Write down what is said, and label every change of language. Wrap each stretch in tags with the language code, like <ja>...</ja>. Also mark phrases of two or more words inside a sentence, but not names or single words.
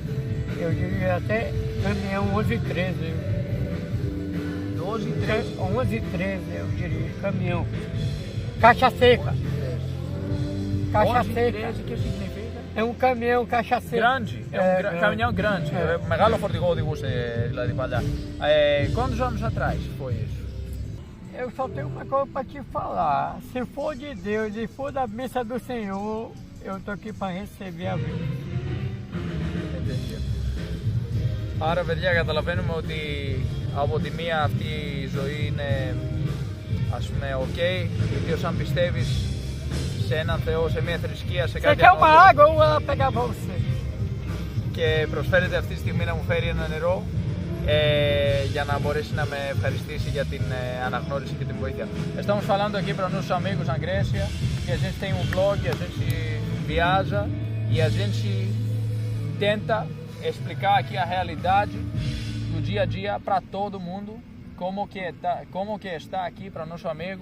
<pt>Eu diria até caminhão 11, 13. 12, 13. 11, 13, eu diria, caminhão. Caixa seca. Caixa 11, seca. 13, o que significa? É um caminhão cachaceiro. Grande, caminhão grande.</pt> <el>Μεγάλο φορτηγό οδηγούσε δηλαδή παλιά.</el> <pt>Quantos anos atrás foi isso? Eu só tenho uma coisa para te falar. Se for de Deus e for da bênção do Senhor, eu tô aqui para receber a vida.</pt> <el>Άρα παιδιά καταλαβαίνουμε ότι από τη μία αυτή η ζωή είναι ας πούμε ok, ιδίως αν πιστεύεις σε έναν Θεό, σε μια θρησκεία, σε</el> <pt>Você</pt> <el>κάτι</el> <pt>quer uma</pt> <el>ανώτερο</el> <pt>água ou ela pegar pra você?</pt> <el>και προσφέρεται αυτή τη στιγμή να μου φέρει ένα νερό για na μπορέσει να με ευχαριστήσει για την αναγνώριση και την βοήθεια.</el> <pt>Estamos falando aqui para nossos amigos na Grécia que a gente tem um blog, a gente viaja e a gente tenta explicar aqui a realidade do dia a dia para todo mundo, como que está aqui para nosso amigo.</pt>